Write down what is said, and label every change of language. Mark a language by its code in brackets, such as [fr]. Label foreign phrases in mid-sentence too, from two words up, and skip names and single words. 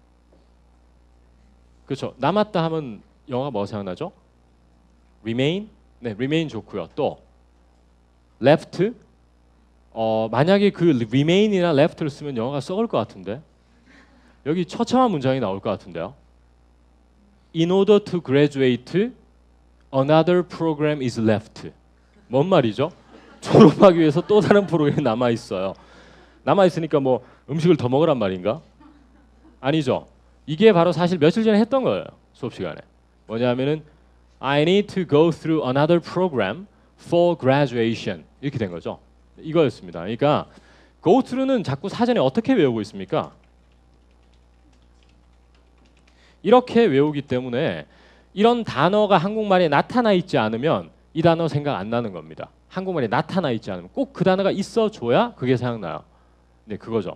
[ko] 그렇죠. 남았다 하면 영어가 뭐 생각나죠? remain? 네, remain 좋고요. 또 left? 만약에 그 remain이나 left를 쓰면 영어가 썩을 것 같은데 여기 처참한 문장이 나올 것 같은데요. [en] In order to graduate, another program is left. [ko] 뭔 말이죠? 졸업하기 위해서 또 다른 프로그램이 남아 있어요. 남아 있으니까 뭐 음식을 더 먹으란 말인가? 아니죠. 이게 바로 사실 며칠 전에 했던 거예요. 수업 시간에. [en] 뭐냐면은 I need to go through another program for graduation. [ko] 이렇게 된 거죠. 이거였습니다. 그러니까 [en] go through [ko] 는 자꾸 사전에 어떻게 외우고 있습니까? 이렇게 외우기 때문에 이런 단어가 한국말에 나타나 있지 않으면 이 단어 생각 안 나는 겁니다. 한국말에 나타나 있지 않으면 꼭 그 단어가 있어줘야 그게 생각나요. 네, 그거죠.